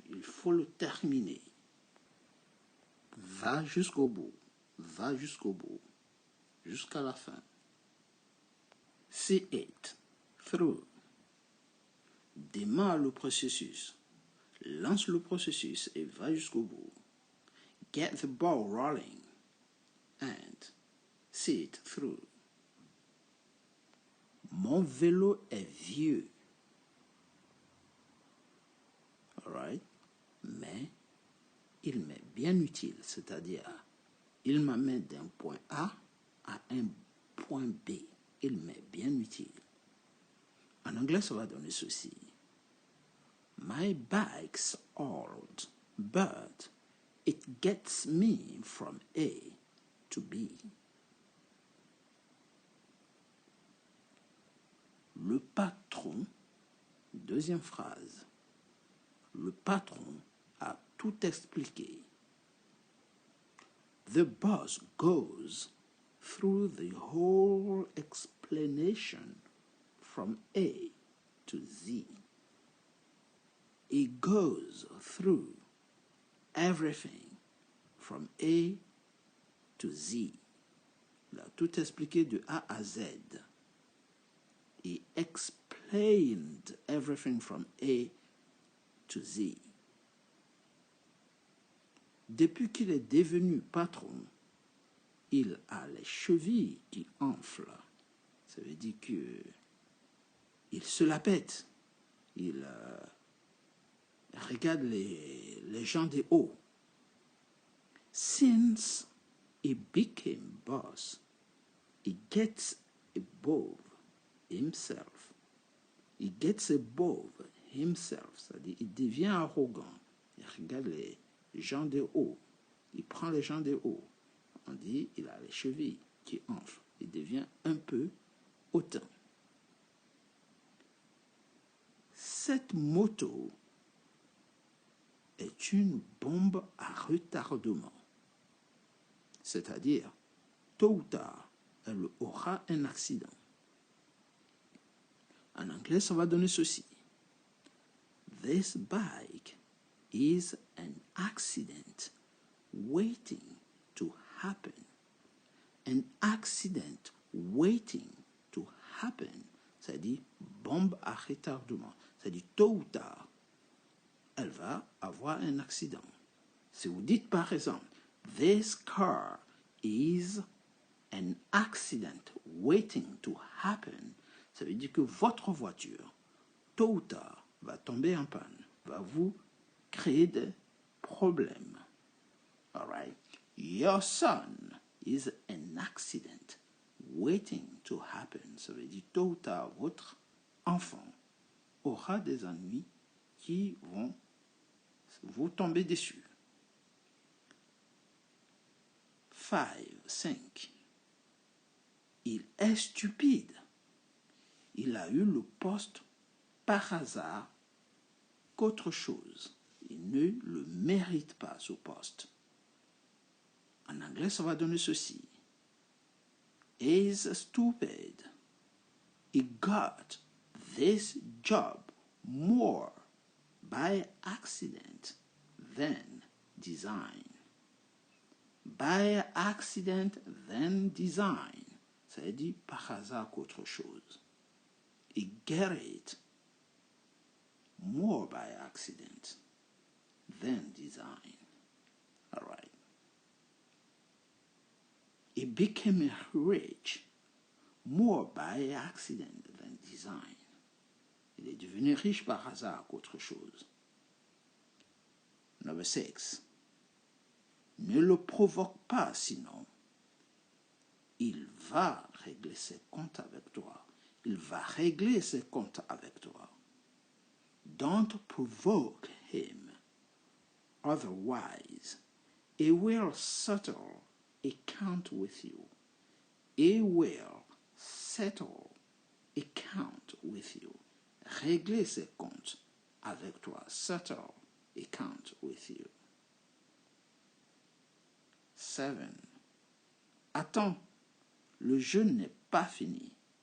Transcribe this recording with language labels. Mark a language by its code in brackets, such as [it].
[fr] Il faut le terminer. Va jusqu'au bout, va jusqu'au bout, jusqu'à la fin. [en] See it through. [fr] Démarre le processus. Lance le processus et va jusqu'au bout. [en] Get the ball rolling and see it through. [fr] Mon vélo est vieux. [en] Alright? [fr] Mais il m'est bien utile, c'est-à-dire il m'amène d'un point A à un point B. Il m'est bien utile. En anglais, ça va donner ceci. [en] My bike's old, but it gets me from A to B. [fr] Le patron, deuxième phrase. Le patron a tout expliqué. [en] The boss goes through the whole explanation from A to Z. He goes through everything from A to Z. [fr] Il a tout expliqué de A à Z. [en] He explained everything from A to Z. [fr] Depuis qu'il est devenu patron, il a les chevilles qui enflent. Ça veut dire qu'il se la pète. Il regarde les gens de haut. [en] Since he became boss, he gets above himself. He gets above himself. [fr] C'est-à-dire il devient arrogant. Il regarde les gens de haut. Il prend les gens de haut. On dit il a les chevilles qui enflent. Il devient un peu hautain. Cette moto est une bombe à retardement. C'est-à-dire, tôt ou tard, elle aura un accident. En anglais, ça va donner ceci. [en] This bike is an accident waiting to happen. An accident waiting to happen. [fr] C'est-à-dire bombe à retardement. C'est-à-dire tôt ou tard, elle va avoir un accident. Si vous dites par exemple, [en] this car is an accident waiting to happen, [fr] ça veut dire que votre voiture, tôt ou tard, va tomber en panne, va vous créer des problèmes. [en] All right? Your son is an accident waiting to happen. [fr] Ça veut dire tôt ou tard, votre enfant aura des ennuis qui vont vous tomber dessus. 5. Il est stupide. Il a eu le poste par hasard qu'autre chose. Il ne le mérite pas, ce poste. En anglais, ça va donner ceci. [en] He's stupid. He got this job more by accident than design. By accident than design. [fr] Ça veut dire par hasard qu'autre chose. [en] He get it more by accident than design. All right. He became rich more by accident than design. [fr] Il est devenu riche par hasard qu'autre chose. [en] Number 6. [fr] Ne le provoque pas, sinon il va régler ses comptes avec toi. Il va régler ses comptes avec toi. [en] Don't provoke him. Otherwise, he will settle account with you. He will settle account with you. [fr] Régler ses comptes avec toi. [en] Settle account with you. 7. [fr] Attends, le jeu n'est pas fini.